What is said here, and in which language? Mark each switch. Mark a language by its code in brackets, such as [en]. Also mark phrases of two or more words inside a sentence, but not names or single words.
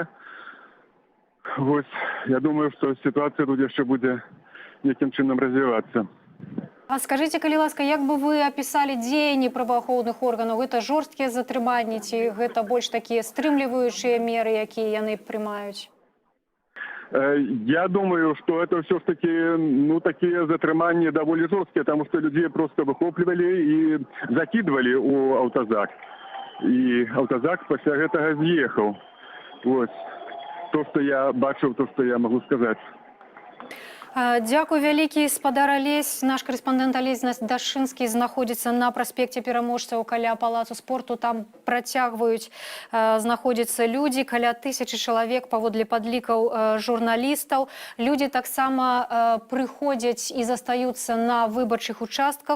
[be] Вось, я думаю, што сітуацыя тут яшчэ будзе нейкім чынам развівацца. А скажыце, калі ласка, як бы вы апісалі дзеянні праваахоўных органаў? Гэта жорсткія затрыманні, ці гэта больш такія стрымліваючыя меры, якія яны прымаюць? [ru] Я думаю, что это все-таки, ну, такие затрымания довольно жесткие, потому что людей просто выхопливали и закидывали у автозак. И автозак после этого съехал. Вот. То, что я бачил, то, что я могу сказать. [be] Дякую вялікі, спадар Алесь. Наш корэспандэнт Алесь Дашынскі знаходзіцца на праспекце Пераможцаў каля палацу спорту. Там працягваюць знаходзіцца людзі, каля 1000 чалавек паводле падлікаў журналістаў. Людзі таксама прыходзяць і застаюцца на выбарчых участках.